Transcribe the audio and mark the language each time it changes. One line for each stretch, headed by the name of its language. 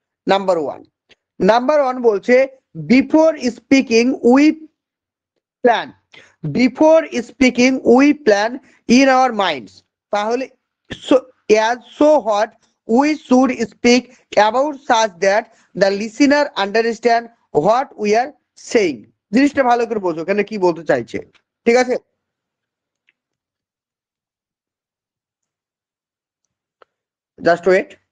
English: Number one বলছে before speaking we plan. Before speaking we plan in our minds. তাহলে so what we should speak about such that the listener understand what we are saying.
Bangla: জিনিসটা ভালো করে বোঝো এখানে কি বলতে চাইছে। ঠিক আছে,
English: Just wait.